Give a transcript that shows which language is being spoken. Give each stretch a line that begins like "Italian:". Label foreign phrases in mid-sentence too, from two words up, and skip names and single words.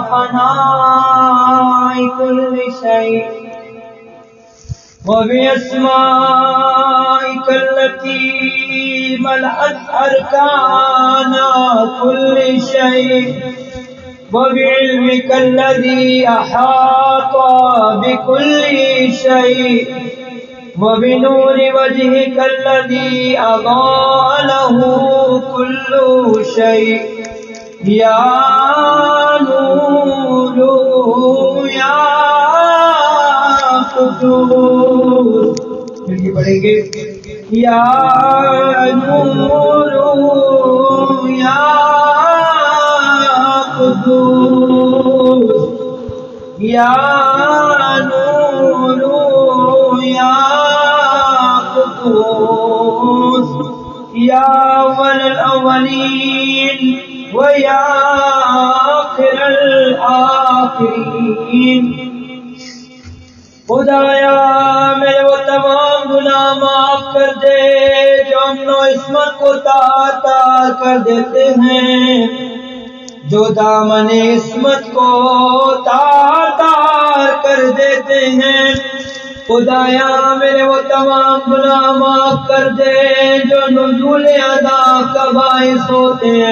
Arabic: فناء كل شيء وبأسمائك التي ملأت أركان كل شيء وبعلمك الذي أحاط بكل شيء وبنور وجهك الذي أضاء له كل شيء يا نور يا قدوس
Urdu: مل پڑھیں گے
Arabic: یا نور یا قدوس یا نور یا یا اول الاولین و یا آخر الاخرین۔
Urdu: خدایا میرے وہ تمام گناہ معاف کر دے جو امن و عصمت کو تار تار کر دیتے ہیں، جو دامن عصمت کو تار تار کر دیتے ہیں۔ خدایا میرے وہ تمام گناہ معاف کر دے جو نزول عذاب کا باعث ہوتے ہیں۔